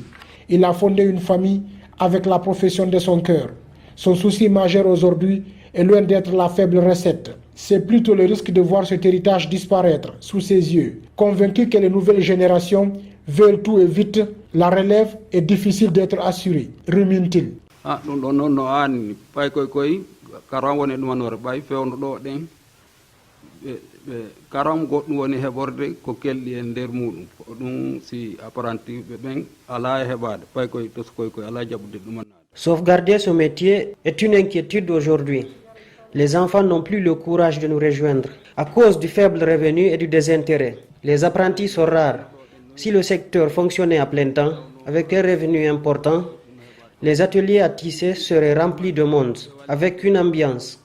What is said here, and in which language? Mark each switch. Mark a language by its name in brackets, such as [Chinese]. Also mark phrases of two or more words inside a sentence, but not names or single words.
[French] Il a fondé une famille avec la profession de son cœur. Son souci majeur aujourd'hui est loin d'être la faible recette. C'est plutôt le risque de voir cet héritage disparaître sous ses yeux. Convaincu que les nouvelles générations veulent tout et vite, La relève est difficile d'être assurée, rumine-t-il. [Fula] karam goɗɗum woni heɓorde ko kelɗi e nder muɗum ko ɗum si apprenti ɓe ɓen ala heɓade pay koye toskoy koye ala jaɓude ɗumannade. [French] Sauvegarder ce métier est une inquiétude aujourd'hui. Les enfants n'ont plus le courage de nous rejoindre à cause du faible revenu et du désintérêt. Les apprentis sont rares. Si le secteur fonctionnait à plein temps, avec un revenu important, les ateliers à tisser seraient remplis de monde, avec une ambiance.